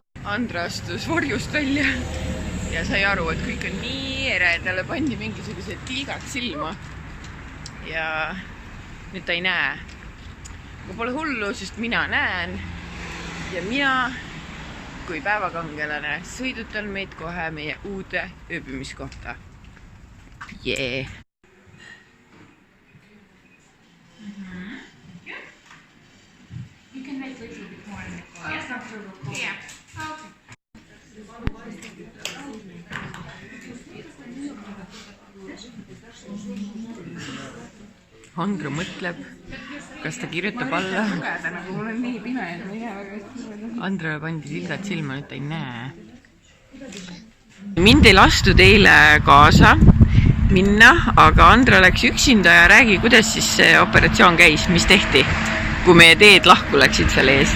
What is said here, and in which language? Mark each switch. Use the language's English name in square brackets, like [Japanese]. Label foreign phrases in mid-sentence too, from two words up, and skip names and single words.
[Estonian] Andra astus vorjust välja ja sai aru, et kõik on nii ere, talle pandi mingisugused tilgad silma ja nüüd ta ei näe. Aga pole hullu, sest mina näen ja mina kui päevakangelane sõidutan meid kohe meie uude ööbimiskohta. Jee! [English] You can make a little bit more. Yes, not too cold. Yeah. Okay. [Estonian] Andra mõtleb, kas ta kirjutab alla. Lugeda, nagu mul on nii pime, et ma ei tea väga. Andrele pandi sildad silma, nüüd ta ei näe. Mind ei lastud eile kaasa minna, aga Andra läks üksinda ja räägi, kuidas siis see operatsioon käis, mis tehti, kui meie teed lahku läksid selle eest.